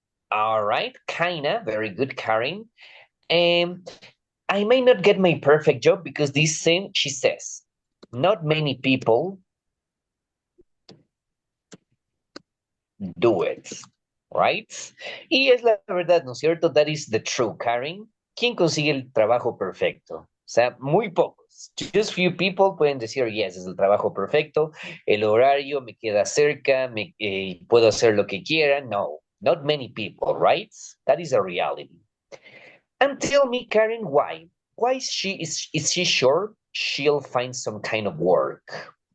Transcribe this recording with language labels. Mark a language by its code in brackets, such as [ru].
[en] All right, kinda, very good, Karen. I may not get my perfect job because this thing, she says, not many people do it, right? [es] Y es la verdad, ¿no es cierto? [en] That is the true, Karen. [es] ¿Quién consigue el trabajo perfecto? O sea, muy pocos. [en] Just few people [es] pueden decir, yes, es el trabajo perfecto, el horario me queda cerca, puedo hacer lo que quiera. [en] No, not many people, right? That is a reality. And tell me, Karen, why? Why is she sure she'll find some kind of work?